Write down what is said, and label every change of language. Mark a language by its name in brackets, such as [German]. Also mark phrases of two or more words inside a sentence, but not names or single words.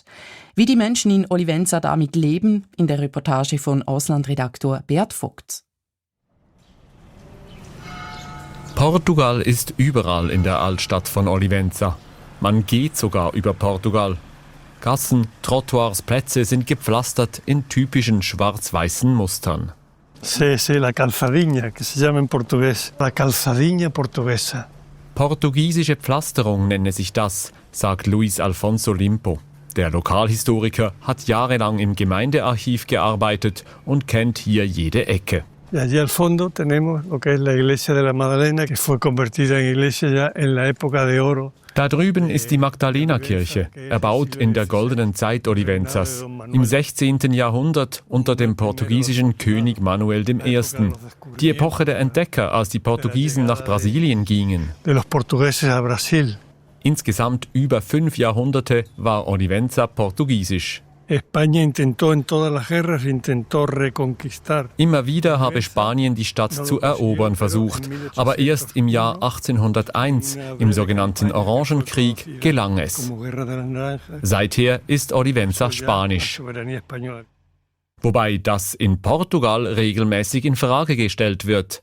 [German] Wie die Menschen in Olivenza damit leben, in der Reportage von Auslandredaktor Beat Vogt. Portugal ist überall in der Altstadt von Olivenza. Man geht sogar über Portugal. Gassen, Trottoirs, Plätze sind gepflastert in typischen schwarz-weißen Mustern. [Spanish] La calzadinha, que se llama en portugués, la [Portuguese] calzadinha portuguesa. [German] Portugiesische Pflasterung nenne sich das, sagt Luis Alfonso Limpo. Der Lokalhistoriker hat jahrelang im Gemeindearchiv gearbeitet und kennt hier jede Ecke. [Spanish] Y allí al fondo tenemos lo que es la iglesia de la Magdalena, que fue convertida en iglesia ya en la época de oro. [German] Da drüben ist die Magdalena-Kirche, erbaut in der goldenen Zeit Olivenzas, im 16. Jahrhundert unter dem portugiesischen König Manuel I. Die Epoche der Entdecker, als die Portugiesen nach Brasilien gingen. [Spanish] De los portugueses a Brasil. [German] Insgesamt über 5 Jahrhunderte war Olivenza portugiesisch. [Spanish] España intentó en todas las guerras reconquistar. [German] Immer wieder habe Spanien die Stadt zu erobern versucht, aber erst im Jahr 1801, im sogenannten Orangenkrieg, gelang es. Seither ist Olivenza spanisch. Wobei das in Portugal regelmäßig in Frage gestellt wird.